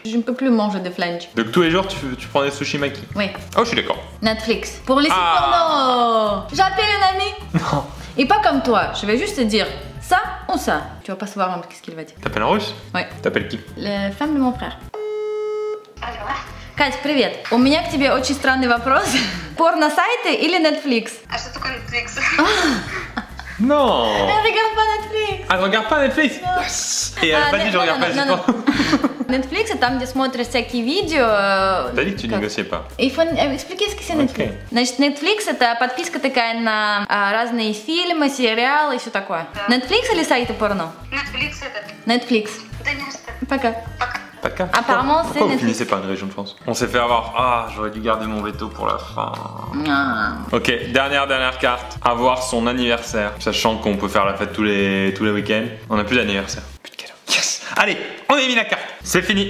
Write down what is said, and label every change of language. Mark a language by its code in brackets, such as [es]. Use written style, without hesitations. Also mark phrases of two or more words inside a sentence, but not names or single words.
[fr] Je ne peux plus manger de flunch. Donc tous les jours tu prends des sushi maki. Oui. Oh, je suis d'accord. Netflix. Pour les sites porno. J'appelle un ami. Non. Et pas comme toi, je vais juste te dire ça ou ça. Tu vas pas savoir qu'est-ce qu'il va dire. T'appelles en russe? Ouais. T'appelles qui? La femme de mon frère. [ru] Кать, привет. У меня к тебе очень странный вопрос. Порно-сайты или Netflix? А что такое Netflix? [fr] Non. Elle regarde pas Netflix. Elle regarde pas Netflix. Yes. Et elle a pas dit je regarde pas Netflix. [ru] Netflix, это там, где смотришь всякие видео. [fr] T'as dit que tu négociais pas. Il faut expliquer ce que c'est Netflix. [ru] Значит, Netflix это подписка такая на разные фильмы, сериалы и все такое. Netflix или сайты порно? Netflix это. Netflix. Да не что. Пока. Poca. [fr] Apparemment, c'est Pourquoi vous Netflix. finissez par une région de France? On s'est fait avoir. Ah, j'aurais dû garder mon veto pour la fin. Ok, dernière carte. Avoir son anniversaire. Sachant qu'on peut faire la fête tous les week-ends. On n'a plus d'anniversaire. Plus de cadeau. Yes. Allez, on a mis la carte. C'est fini.